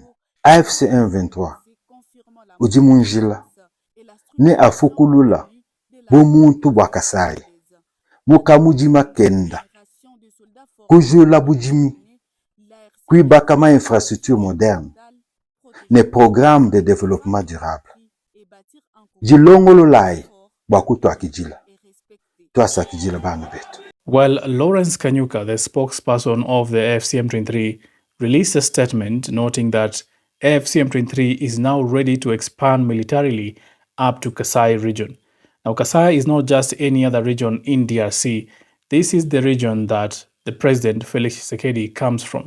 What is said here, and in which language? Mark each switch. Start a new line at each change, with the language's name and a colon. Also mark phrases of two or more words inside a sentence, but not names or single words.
Luba-Lulua: AFC M23 ujimunjila ne afukulula bumuntu bwa Kasai mukamujima kenda kujula bujimi kuibaka ma
French: infrastructure moderne
Luba-Lulua: ne
French: programme de développement durable
Luba-Lulua: jilongolo lai bakuto akijila twasa akijila bana betu.
English: Well, Lawrence Kanyuka, the spokesperson of the AFC M23, released a statement noting that AFC M23 is now ready to expand militarily up to Kasai region. Now, Kasai is not just any other region in DRC. This is the region that the president, Felix Tshisekedi, comes from.